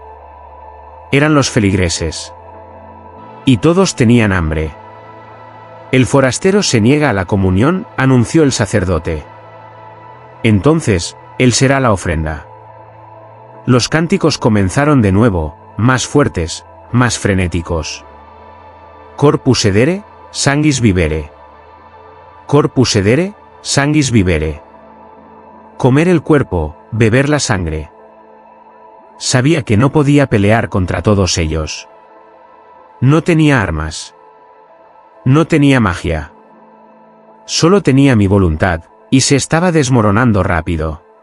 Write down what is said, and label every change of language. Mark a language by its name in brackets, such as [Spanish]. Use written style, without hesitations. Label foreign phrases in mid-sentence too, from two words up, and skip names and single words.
[Spanish] Eran los feligreses. Y todos tenían hambre. El forastero se niega a la comunión, anunció el sacerdote. Entonces, él será la ofrenda. Los cánticos comenzaron de nuevo, más fuertes, más frenéticos. [Latin] Corpus sedere, sanguis vivere. Corpus sedere, sanguis vivere. [Spanish] Comer el cuerpo, beber la sangre. Sabía que no podía pelear contra todos ellos. No tenía armas. No tenía magia. Solo tenía mi voluntad, y se estaba desmoronando rápido.